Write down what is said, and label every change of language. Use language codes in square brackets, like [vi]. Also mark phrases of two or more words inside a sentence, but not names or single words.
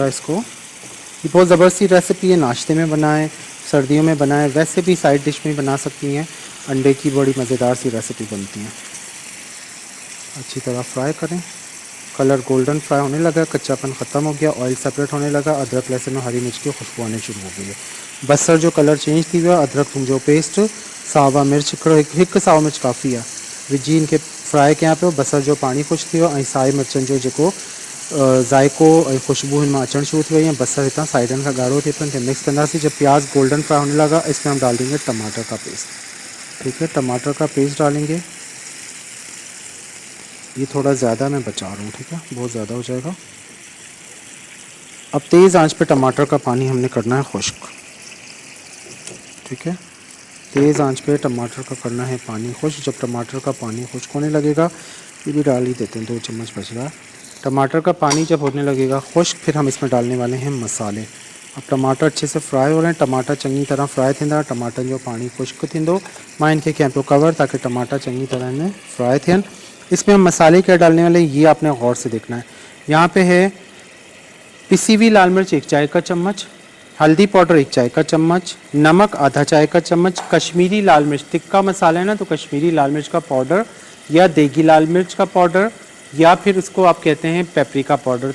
[ur] اس کو یہ بہت زبردستی ریسپی ہے، ناشتے میں بنائیں، سردیوں میں بنائیں، ویسے بھی [en] side dish [ur] میں بنا سکتی ہیں. انڈے کی بڑی مزیدار سی ریسپی بنتی ہیں. اچھی طرح فرائی کریں. [en] colour golden fry [ur] ہونے لگا، کچاپن ختم ہو گیا, [en] oil separate [ur] ہونے لگا، ادرک لہسن اور ہری مرچ کی خوشبو آنے شروع ہو گئی ہے. [sd] बसर जो [en] colour change [sd] थी हुआ, अदरक थूम जो पेस्ट, सावा मिर्च हिकु सावा मिर्च काफ़ी है विझी इनके फ्राई कयां पियो। बसर जो पानी खुश थी वियो ऐं साई मिर्चनि जो जेको ज़ाइको ऐं खुशबू हिन मां अचणु शुरू थी वई है। बसर हितां साइडनि खां ॻाढ़ो थिए पियो, मिक्स कंदासीं। [ur] جب پیاز [en] golden fry [ur] ہونے لگا اس میں ہم ڈال دیں گے ٹماٹر کا پیسٹ، ٹھیک ہے. ٹماٹر کا پیسٹ ڈالیں گے. یہ تھوڑا زیادہ میں بچا رہا ہوں، ٹھیک ہے، بہت زیادہ ہو جائے گا. اب تیز آنچ پہ ٹماٹر کا پانی ہم نے کرنا ہے خشک، ٹھیک ہے. تیز آنچ پہ ٹماٹر کا کرنا ہے پانی خشک. جب ٹماٹر کا پانی خشک ہونے لگے گا، یہ بھی ڈال ہی دیتے ہیں، 2 چمچ بچ رہا ہے. ٹماٹر کا پانی جب ہونے لگے گا خشک، پھر ہم اس میں ڈالنے والے ہیں مسالے. اب ٹماٹر اچھے سے فرائی ہو رہے ہیں. [sd] टमाटर चंगी तरह फ्राई थींदा, टमाटर जो पानी खुश्क थींदो। मां इनके कयां पियो कवर ताकि टमाटर चंगी तरह में फ्राई थियनि। [ur] اس میں ہم مسالے کیا ڈالنے والے یہ آپ نے غور سے دیکھنا ہے. یہاں پہ ہے پسی ہوئی لال مرچ 1 چائے کا چمچ، ہلدی پاؤڈر 1 چائے کا چمچ، نمک آدھا چائے کا چمچ، کشمیری لال مرچ، تکہ مسالہ ہے نا تو کشمیری لال مرچ کا پاؤڈر یا دیگی لال مرچ کا پاؤڈر یا پھر اس کو آپ کہتے ہیں [en] paprika powder.